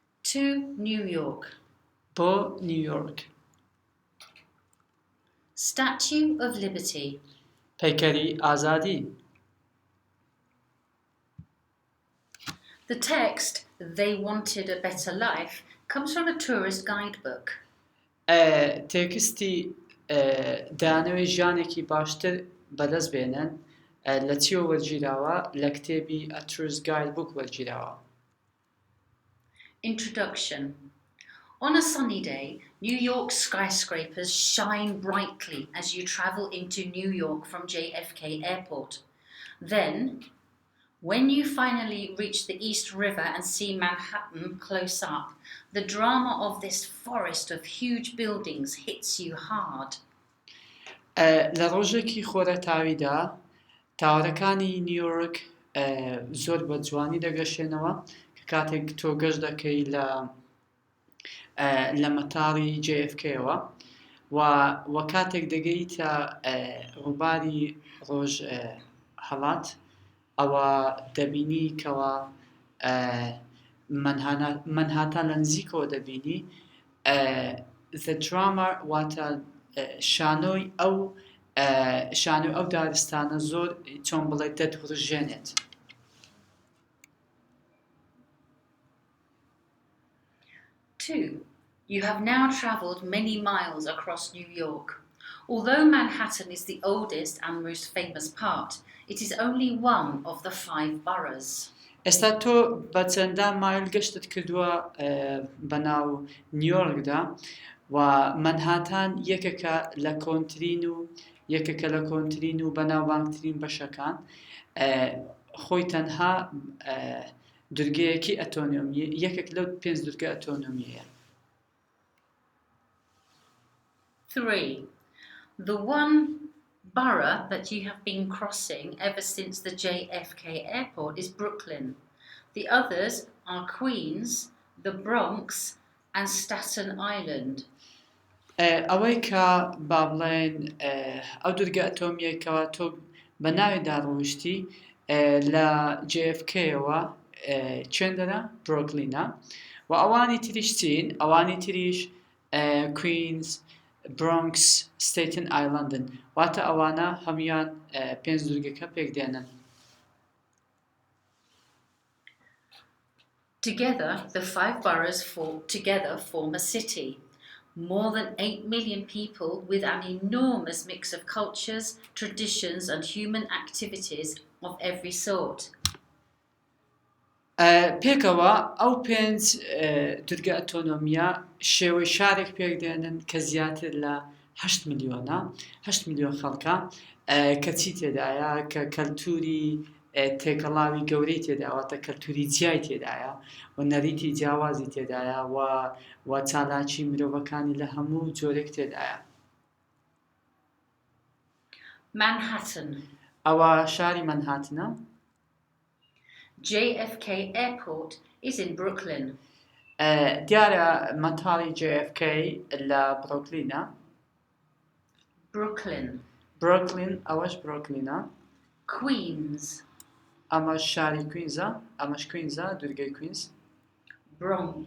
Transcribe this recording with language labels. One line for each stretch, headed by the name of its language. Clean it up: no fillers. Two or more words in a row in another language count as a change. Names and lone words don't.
English: To New York.
Central Kurdish: بۆ نیویۆرک.
English: Statue of Liberty.
Central Kurdish: پەیکەری ئازادی.
English: The text, "They wanted a better life," comes from a tourist guidebook.
Central Kurdish: تێکستی دانەوەی ژیانێکی باشتر بەدەست بێنن لە چیوە وەرگیراوە لە کتێبی
English: A Tourist Guidebook
Central Kurdish: وەرگیراوە.
English: Introduction. On a sunny day, New York skyscrapers shine brightly as you travel into New York from JFK Airport. Then, when you finally reach the East River and see Manhattan close up, the drama of this forest of huge buildings hits you hard.
Central Kurdish: لە ڕۆژێکی خۆرەتاویدا تاوەرەکانی نیویۆرک زۆر بە جوانی دەگەشێنەوە کە کاتێک تۆ گەشت دەکەی لە مەتاڵی JFK-ەوە و کاتێک دەگەیتە ڕووباری ڕۆژ هەڵات ئەوە دەبینی کەوە منهاتان لە نزیکەوە دەبینی.
English: The drama
Central Kurdish: واتە شانۆی ئەو دارستانە زۆر چۆن بڵێ دەدوڕژێنێت.
English: Two, you have now travelled many miles across New York. Although Manhattan is the oldest and most famous part, it is only one of the 5 boroughs.
Central Kurdish: ئێستا تۆ بە چەندان مایل گەشتت کردووە بەناو نیویۆرکدا و منهاتان یەکێکە لە کۆنترین و بەناوبانگترین بەشەکان خۆی تەنها دورگەیەکی ئەتۆنۆمیە یەکێک لەو 5 دورگە ئەتۆنۆمیەیە.
English: 3. The one borough that you have been crossing ever since the JFK Airport is Brooklyn. The others are Queens, the Bronx, and Staten Island.
Central Kurdish: ئەوەی کە با بڵێن ئەو دورگە ئەتۆمیەکەوە تۆ بە ناوێدا ڕۆیشتی لە JFK-ەوە چێندەرە بروکلینە و ئەوانی تریش چین؟ ئەوانی تریش کوینز، برۆنکس، ستیتن ئایلندن واتە ئەوانە هەمویان 5 دورگەکە پێک دێنن.
English: Together, the 5 boroughs form a city. More than 8 million people with an enormous mix of cultures, traditions and human activities of every sort.
Central Kurdish: پێکەوە ئەو 5 دورگە ئەتۆنۆمیە شێوەی شارێک پێک دێنن کە زیاتر لە 8 میلیۆن خەڵکە کە چی تێدایە کە کەلتوری تێکەڵاوی گەورەی تێداواتە کەلتوری جیای تێدایە و نەریتی جیاوازی تێدایە و چالاکی مرۆڤەکانی لە هەموو جۆرێک تێدایە.
English: Manhattan.
Central Kurdish: ئەوە شاری منهاتنە.
English: JFK Airport is in Brooklyn.
Central Kurdish: دیارە مەتاڵی JFK لە بروکلینە.
English: Brooklyn.
Central Kurdish: ئەوەش بروکلینە.
English: Queens.
Central Kurdish: ئەمەش شاری کوینزە. ئەمەش کوینزە دورگەی کوینز.
English: Bronx.